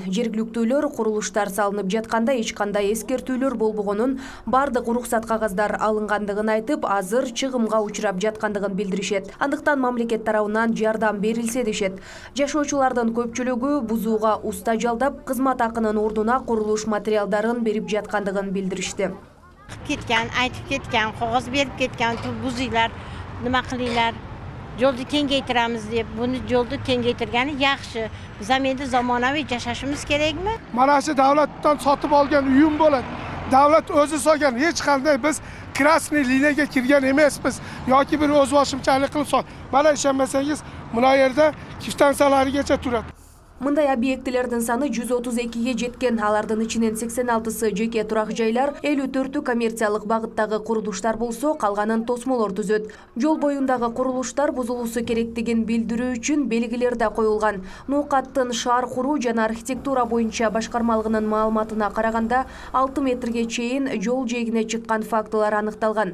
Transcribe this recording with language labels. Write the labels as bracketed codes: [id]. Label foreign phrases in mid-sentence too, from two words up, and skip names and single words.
[ky] Жергиликтүүлөр курулуштар салынып жатканда эч кандай эскертүүлөр болбогонун, бардык уруксат кагаздар алынгандыгын айтып, азыр чыгымга учурап жаткандыгын билдиришет. Андыктан мамлекет тарабынан жардам берилсе дешет. Жашоочулардын көпчүлүгү бузууга уста жалдап, кызмат акынын ордуна курулуш материалдарын берип жаткандыгын билдиришти. Кеткен, айтып кеткен, кагаз берип кеткен, бузуйлар, [uz] nima qilinglar, yoldu kengaytiramiz deb, bunu yoldu kengaytirgani yaxshi. Biz ham endi zamonaviy yashashimiz kerakmi? Mana shu davlatdan sotib olgan uyum bo'ladi. Davlat o'zi solgan, hech qanday biz [ru] красный линияга [uz] kirgan emasmiz yoki bir o'z boshimchalik qilib sol. Mana ishonmasangiz, buna yerda kiftansalarigacha turadi. [ky] Мындай объектилердин саны 132ге жеткен. Алардын ичинен 86сы жеке турак жайлар, 54-ü коммерциялык багыттагы курулуштар болсо, калганын тосмолор түзөт. Жол боюндагы курулуштар бузулуусу керектигин билдирүү үчүн белгилер да коюлган. Ноокаттын шаар куруу жана архитектура боюнча башкармалыгынын маалыматына караганда 6 метрге чейин жол жээгине чыккан фактылар аныкталган.